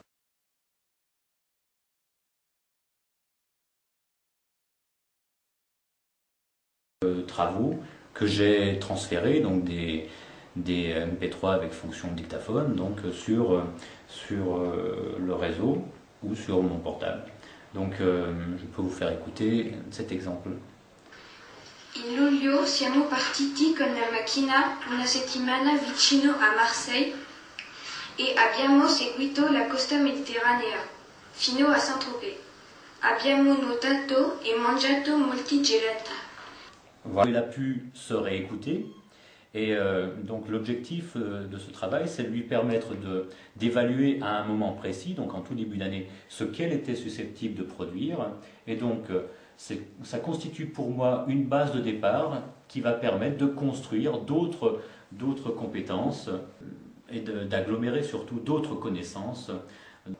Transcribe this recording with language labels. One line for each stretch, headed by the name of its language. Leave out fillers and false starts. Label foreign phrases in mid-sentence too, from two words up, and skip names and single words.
French: Travaux que j'ai transférés, donc des MP3 avec fonction dictaphone, donc sur le réseau ou sur mon portable. Donc je peux vous faire écouter cet exemple.
Italian: In luglio siamo partiti con la macchina una settimana vicino a Marseille e abbiamo seguito la costa mediterranea fino a Saint-Tropez. Abbiamo nuotato e mangiato molti gelati.
French: Voilà. Il a pu se réécouter et donc l'objectif de ce travail, c'est de lui permettre d'évaluer à un moment précis, donc en tout début d'année, ce qu'elle était susceptible de produire. Et donc ça constitue pour moi une base de départ qui va permettre de construire d'autres compétences et d'agglomérer surtout d'autres connaissances